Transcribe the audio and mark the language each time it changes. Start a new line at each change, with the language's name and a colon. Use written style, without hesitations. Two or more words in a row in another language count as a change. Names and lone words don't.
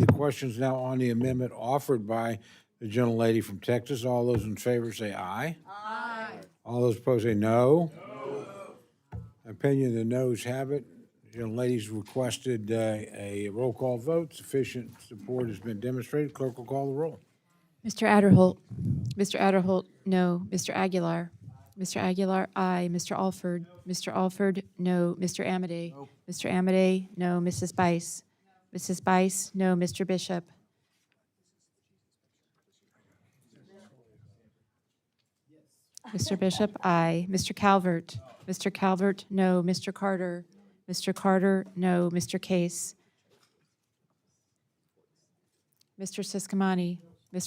English: The question is now on the amendment offered by the gentlelady from Texas. All those in favor say aye. Aye. All those opposed say no. No. Opinion, the noes have it. The gentlelady's requested a roll call vote. Sufficient support has been demonstrated. Clerk will call the roll. Mr. Adderholt. Mr. Adderholt, no. Mr. Aguilar. Mr. Aguilar, aye. Mr. Alford. Mr. Alford, no. Mr. Amade. No. Mr. Amade, no. Mrs. Bice. Mrs. Bice, no. Mr. Bishop. Mr. Bishop, aye. Mr. Calvert. Mr. Calvert, no. Mr. Carter. Mr. Carter, no. Mr. Case. Mr. Siscomani. Mr.